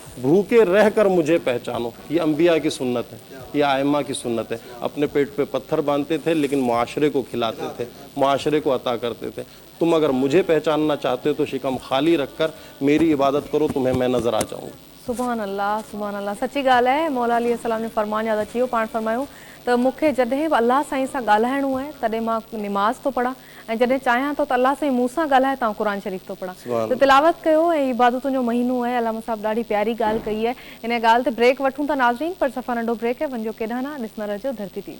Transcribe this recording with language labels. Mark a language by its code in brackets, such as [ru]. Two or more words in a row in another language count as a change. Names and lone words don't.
[ur] بھوکے رہ کر مجھے پہچانو, یہ انبیاء کی سنت ہے, یہ ائمہ کی سنت ہے. اپنے پیٹ پہ پتھر باندھتے تھے لیکن معاشرے کو کھلاتے تھے, معاشرے کو عطا کرتے تھے. تم اگر مجھے پہچاننا چاہتے ہو تو شکم خالی رکھ کر میری عبادت کرو, تمہیں میں نظر آ جاؤں گا. [ar] سبحان اللہ, سبحان اللہ. [sd] سچی ॻाल्हि आहे. मौला अली सलाम ने फरमान यादि अची वियो, पाण फरमायूं त मूंखे जॾहिं बि अलाह साईं सां ॻाल्हाइणो आहे तॾहिं मां निमाज़ थो पढ़ां, ऐं जॾहिं चाहियां थो त अलाह साईं मूं सां ॻाल्हाए त क़ुर शरीफ़ थो पढ़ां. त तिलावत कयो ऐं इबादतुनि जो महीनो आहे. अलामा साहब ॾाढी प्यारी ॻाल्हि कई आहे. इन ॻाल्हि ते ब्रेक वठूं था नाज़रीन, पर सफ़ा नंढो ब्रेक आहे, वञो केॾांहुं न, ॾिसंदा रहिजो धरती टीवी.